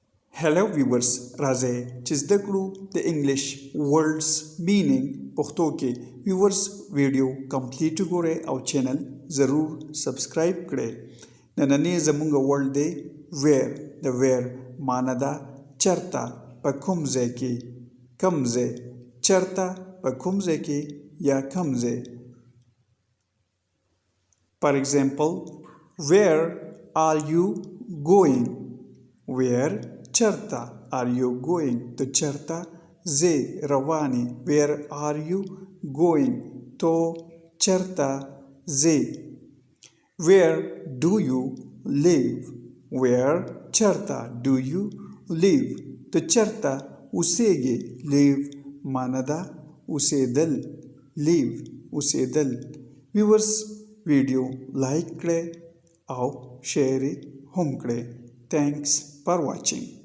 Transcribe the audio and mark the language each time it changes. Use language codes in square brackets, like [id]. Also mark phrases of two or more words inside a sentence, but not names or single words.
[en] Hello viewers [ps] راځئ چې زده کړو د انګلیش [en] words meaning [ps] پښتو کې viewers [en] video complete [ps] وګورئ او چینل ضرور سبسکرایب کړئ. نننی زموږ ورډ دی ویر. د ویر معنی ده چرته، په کوم ځای کې، کم ځای. چرته په کوم ځای کې یا کم ځای. [en] For example, where are you going? Where چرته are you going؟ [ps] تو چرته ځې روانې. [en] Where are you going؟ [ps] تو چرته ځې. [en] Where do you live؟ Where چرته do you live؟ [ps] تو چرته اوسېږې. Live معنی ده اوسېدل. Live اوسېدل. viewers ویډیو لایک کړئ او شیر هم کړئ. [en] Thanks for watching.